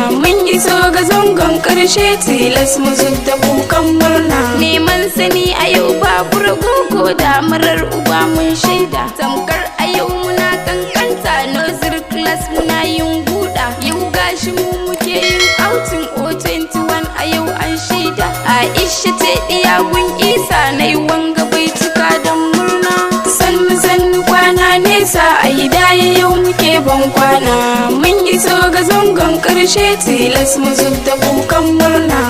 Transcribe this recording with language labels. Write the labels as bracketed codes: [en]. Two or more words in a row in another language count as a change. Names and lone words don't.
[ha] Mun iso ga zangon ƙarshe tilas mu zub da kukan murna. Neman sani a yau babu rago ko damarar uba mun shaida. Tamkar a yau muna kankanta [en] nursery class [ha] muna yin guda. Yau gashi mu muke yin outing O twenty-one a yau an shaida. Aisha ce diya gun Isa na yi wanga bai cika don murna. Sannu sannu kwana nesa a hidaya yau muke ban kwana. Mun iso ga zangon ƙarshe tilas mu zub da kukan murna.